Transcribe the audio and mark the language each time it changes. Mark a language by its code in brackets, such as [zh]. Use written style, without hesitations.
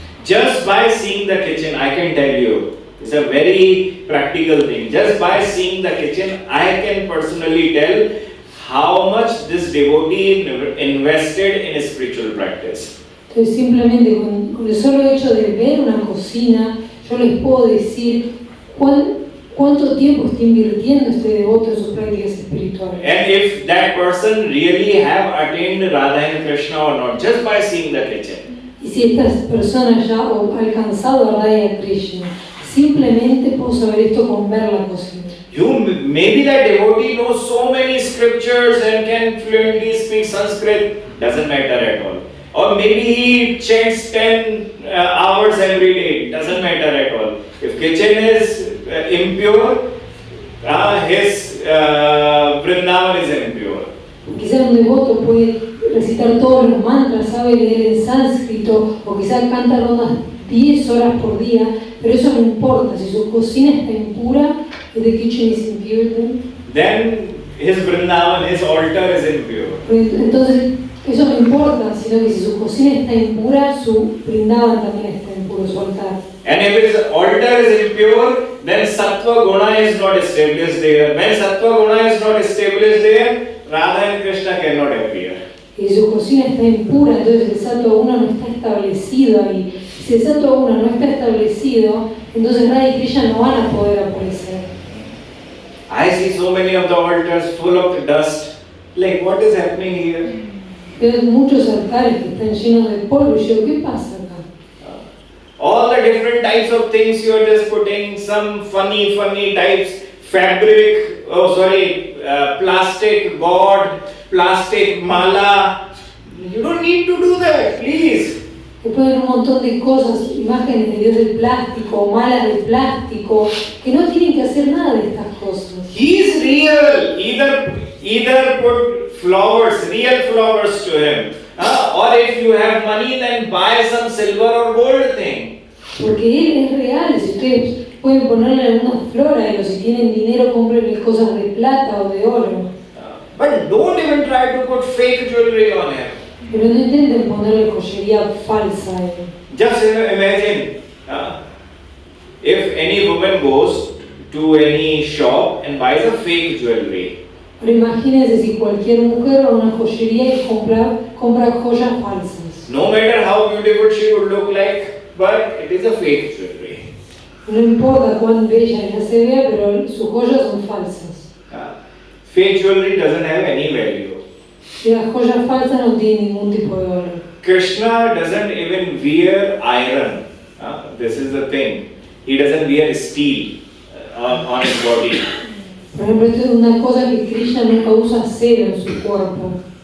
[en] Just by seeing the kitchen, I can tell you It's a very practical thing. Just by seeing the kitchen, I can personally tell how much this devotee invested in spiritual practice. [es] Entonces simplemente con el solo hecho de ver una cocina, yo les puedo decir cuánto tiempo está invirtiendo este devoto en sus prácticas espirituales. [en] And if that person really have attained Radha and Krishna or not, just by seeing the kitchen. [es] Y si estas personas ya han alcanzado a Radha y a Krishna, simplemente puedo saber esto con ver la cocina. [en] Maybe that devotee knows so many scriptures and can fluently speak Sanskrit, doesn't matter at all. Or maybe he chants 10 hours every day, doesn't matter at all. If kitchen is impure, his Vrindavan is impure. [es] Quizás un devoto puede recitar todos los mantras, sabe leer en sánscrito, o quizás canta unas 10 horas por día, pero eso no importa. Si su cocina está impura, [en] if the kitchen is impure, then his Vrindavan, his altar is impure. [es] Entonces, eso no importa, sino que si su cocina está impura, su Vrindavan también está impuro, su altar. [en] And if his altar is impure, then Sattva Guna is not established there. When Sattva Guna is not established there, Radha and Krishna cannot appear. [es] Y si su cocina está impura, entonces el Sattva Guna no está establecido ahí. Si el Sattva Guna no está establecido, entonces Radha y Krishna no van a poder aparecer. [en] I see so many of the altars full of dust. Like, what is happening here? [es] Veo muchos altares que están llenos de polvo y yo, ¿qué pasa acá? [en] All the different types of things you are just putting, some funny types, fabric, plastic god, plastic mala. You don't need to do that, please. [es] Que ponen un montón de cosas, imágenes de Dios de plástico, malas de plástico, que no tienen que hacer nada de estas cosas. [en] He is real. Either put flowers, real flowers to him. Or if you have money, then buy some silver or gold thing. [es] Porque Él es real. Si ustedes pueden ponerle algunas flores a Él, o si tienen dinero, cómprenle cosas de plata o de oro. [en] But don't even try to put fake jewelry on him. [es] Pero no intenten ponerle joyería falsa a Él. [en] Just imagine if any woman goes to any shop and buys a fake jewelry. [es] Pero imagínense si cualquier mujer va a una joyería y compra joyas falsas. [en] No matter how beautiful she would look like, but it is a fake jewelry. [es] No importa cuán bella ella se vea, pero sus joyas son falsas. [en] Fake jewelry doesn't have any value. [es] Y las joyas falsas no tienen ningún tipo de valor. [en] Krishna doesn't even wear iron. This is the thing. He doesn't wear steel on his body. [es] Por ejemplo, esto es una cosa que Krishna nunca usa acero en su cuerpo.